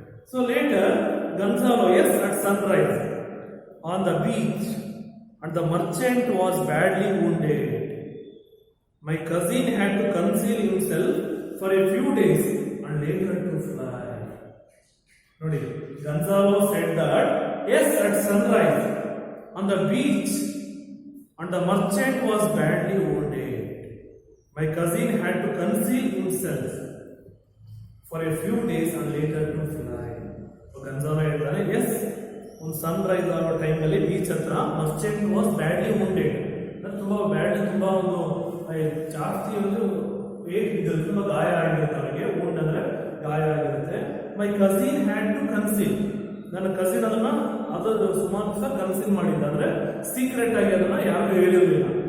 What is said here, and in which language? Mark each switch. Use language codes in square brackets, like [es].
[en] So later Gonzalo yes at sunrise on the beach and the merchant was badly wounded. My cousin had to conceal himself for a few days and later to fly. Nodi, Gonzalo said that yes, at sunrise on the beach and the merchant was badly wounded. My cousin had to conceal himself for a few days and later to fly. [kn] So Gonzalo ಹೇಳ್ತಾನೆ, yes, ಒಂದು Sunrise ಆಗೋ ಟೈಮಲ್ಲಿ beach ಹತ್ರ [en] Merchant was badly wounded. [kn] ತುಂಬಾ ಒಂದು ಜಾಸ್ತಿ ಒಂದು wait ಬಿದ್ದಲ್ಲಿ ತುಂಬಾ ಗಾಯ ಆಗಿರುತ್ತೆ ಅವನಿಗೆ. ವುಂಡ್ ಅಂದ್ರೆ ಗಾಯ ಆಗಿರುತ್ತೆ. [en] my cousin had to conceal, [kn] ನನ್ನ ಕಸಿನ್ ಅದನ್ನ ಸುಮಾರು ದಿವಸ ಕನ್ಸೀಲ್ ಮಾಡಿದ್ದ, ಅಂದ್ರೆ ಸೀಕ್ರೆಟ್ ಆಗಿ ಅದನ್ನ ಯಾರಿಗೂ ಹೇಳಿರಲಿಲ್ಲ.